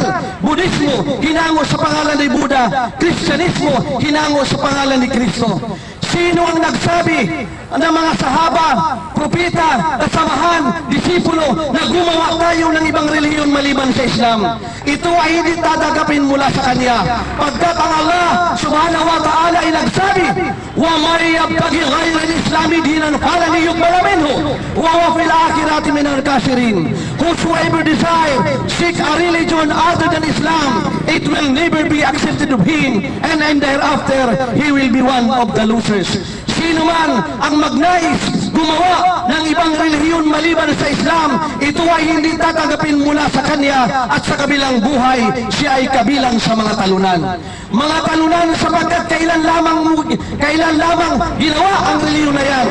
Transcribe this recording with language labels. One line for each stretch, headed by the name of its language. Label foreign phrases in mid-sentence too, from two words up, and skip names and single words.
Filipino: Budismo, hinango sa pangalan ni Buddha. Kristyanismo, hinango sa pangalan ni Kristo. Sino ang nagsabi ng mga sahaba, propeta, kasamahan, disipulo na gumawa tayo ng ibang relihiyon maliban sa Islam? Ito ay hindi tatanggapin mula sa Kanya. Pagkat ang Allah
Arabic: سبحانه وتعالى
Filipino: ay nagsabi,
Arabic: وَمَنْ يَبْتَغِ غَيْرَ الْإِسْلَامِ دِينًا فَلَنْ يُقْبَلَ مِنْهُ وَهُوَ فِي الْآخِرَةِ مِنَ الْخَاسِرِينَ.
English: Whosoever desire seek a religion other than Islam, it will never be accepted of him, and thereafter he will be one of the losers.
Filipino: Sino man ang magnais gumawa ng ibang relihiyon maliban sa Islam, ito ay hindi tatanggapin mula sa Kanya, at sa kabilang buhay, siya ay kabilang sa mga talunan. Mga talunan sapagkat kailan lamang ginawa ang relihiyon na yan.